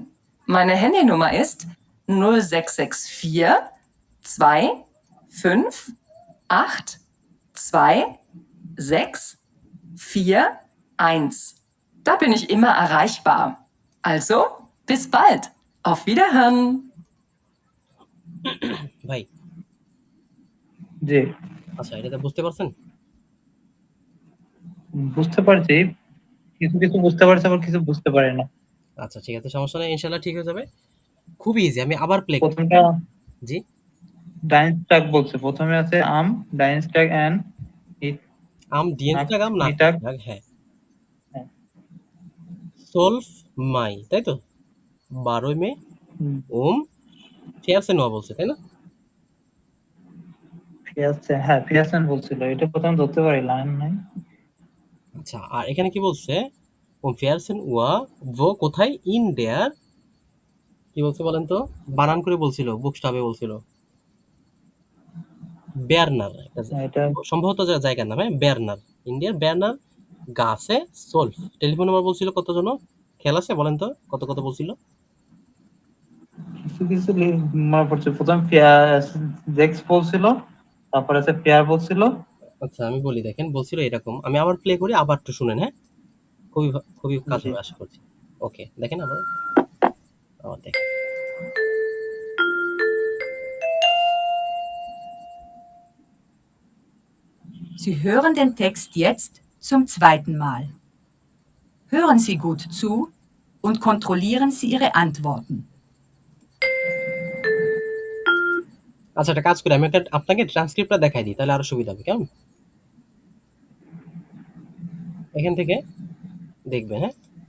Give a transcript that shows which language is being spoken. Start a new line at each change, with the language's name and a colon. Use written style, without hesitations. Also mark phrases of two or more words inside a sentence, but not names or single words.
German: Meine Handynummer ist 0664 2 5 8 2 6 4 1. Da bin ich immer erreichbar. Also, bis bald. Auf Wiederhören.
Bangla: ভাই, জি। আচ্ছা এটাতে বুঝতে পারছেন? বুঝতে পারছি। কিছু, কিছু বুঝতে পারছি, আবার কিছু বুঝতে পারি না। আচ্ছা ঠিক আছে, সমস্যা নেই। ইনশাআল্লাহ ঠিক হয়ে যাবে। খুবই ইজি। আমি আবার প্লে করছি। প্রথমটা জি? ডাইনস্টাক বলছে। প্রথমে আছে ডাইনস্টাক অ্যান্ড
German: Dienstag am নিটাক। Nachmittag, হ্যাঁ।
Bangla: হ্যাঁ। 12 Mai, তাই তো? 12 মে
German: um 14 Uhr
Bangla: বলছে, তাই না? ফিয়াসেন বলছিল। এটা প্রথমে ধরতে পারি, লাইন নাই। আচ্ছা, আর এখানে কি বলছে?
German: um 14 Uhr, wo, কোথায়? in der,
Bangla: কি বলছে বলেন তো? বানান করে বলছিল, বুকস্টাবে বলছিল। বের্নার, একটা এটা সম্ভবত জায়গার নাম, হ্যাঁ? বের্নার, ইন্ডিয়ার বের্নার গাছে 12। টেলিফোন নাম্বার বলছিল কত জন? খেয়াল আছে? বলেন তো কত কত বলছিল? কিছু কিছু মনে পড়ছে। প্রথম জেক্স বলছিল, তারপর আছে পেয়ার বলছিল। আচ্ছা আমি বলি, দেখেন বলছিল এরকম। আমি আবার প্লে করি, আবার একটু শুনেন, হ্যাঁ? খুবই খুবই কাজ জি। হবে আশা করছি। ওকে, দেখেন আবার, আবার দেখেন।
German: Sie hören den Text jetzt zum zweiten Mal. Hören Sie gut zu und kontrollieren Sie Ihre Antworten.
Bangla: আচ্ছা একটা কাজ করি, আমি আপনাকে ট্রান্সক্রিপ্টটা দেখাই দিই, তাহলে আরো সুবিধা হবে, কেমন? এখান থেকে দেখবেন, হ্যাঁ?